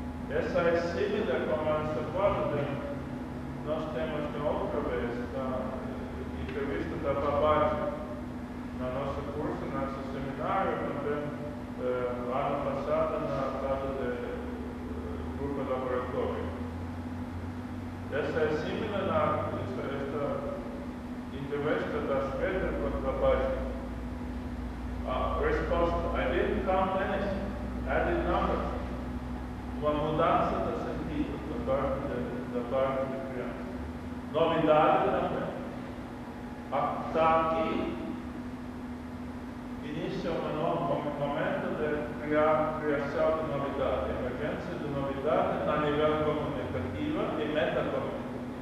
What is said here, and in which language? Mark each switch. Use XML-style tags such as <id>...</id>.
<pt>Essa é similar como essa coisa nós temos de outra vez na entrevista da Babage, na nosso curso, no nosso seminário, também ano passado na casa do grupo laboratório. Essa é similar esta entrevista da Schroeder com Babage.</pt> <en>Resposta: I didn't count anything, added numbers.</en> <pt>Uma mudança de sentido da parte da criança. Novidade também. Está aqui, inicia um momento de criação de novidade, emergência de novidade na nível comunicativo e metacomunicativo.</pt>